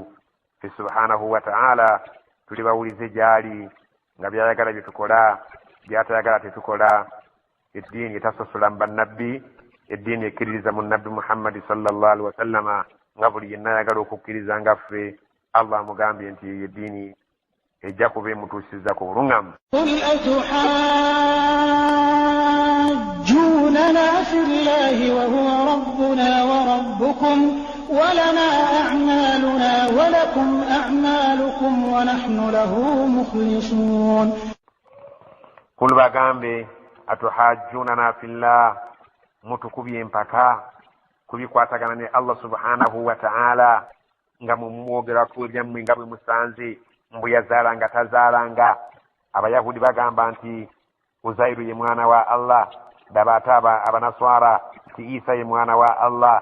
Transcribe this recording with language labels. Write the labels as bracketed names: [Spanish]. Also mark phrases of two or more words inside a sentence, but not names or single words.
[Ganda] Ffe [Arabic] سبحانه وتعالى [Ganda] tuli bawulize gy'ali nga byayagala bye tukola, byatayagala tetukola. Eddiini etasosola mu bannabbi, eddiini ekkiririza mu nabbi Muhammadi [Arabic] صلى الله عليه وسلم [Ganda] nga buli yenna ayagala okukkiriza nga ffe. Allah amugambye nti eyo eddiini ejja kuba emutuusiza ku buluŋŋamu. [Arabic] قل أتحاجوننا في الله وهو ربنا وربكم ولنا أعمالنا ولكم أعمالكم ونحن له مخلصون. [Ganda] قل bagambe [Arabic] أتحاجوننا في الله, [Ganda] mutukubye empaka kubikwatagana ne Allah [Arabic] سبحانه وتعالى [Ganda] nga mumwogerako ebyammwe nga bwe musanze mbu yazaalanga tazaalanga. Abayahudi bagamba nti Uzairu ye mwana wa Allah, daba ate abanaswara nti Isa ye mwana wa Allah.